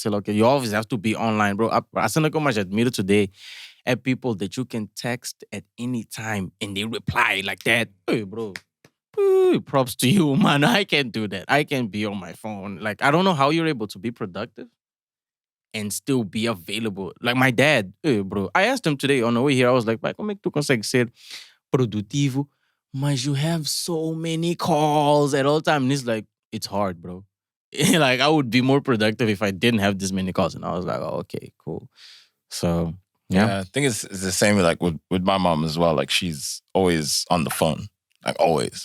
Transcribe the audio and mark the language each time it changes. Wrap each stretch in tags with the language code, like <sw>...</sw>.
<en>So, okay, you always have to be online, bro.</en> <pt>A cena que eu mais admiro</pt> <en>today are people that you can text at any time and they reply like that. Hey, bro. Props to you, man. I can't do that. I can't be on my phone. Like, I don't know how you're able to be productive and still be available. Like my dad, hey, bro. I asked him today on the way here, I was like,</en> <pt>como é que tu consegue ser produtivo?</pt> <en>Mas you have so many calls at all time. And he's like, it's hard, bro. Like, I would be more productive if I didn't have this many calls. And I was like, oh, okay, cool. So, yeah. I think it's the same like with my mom as well. Like, she's always on the phone. Like, always.</en>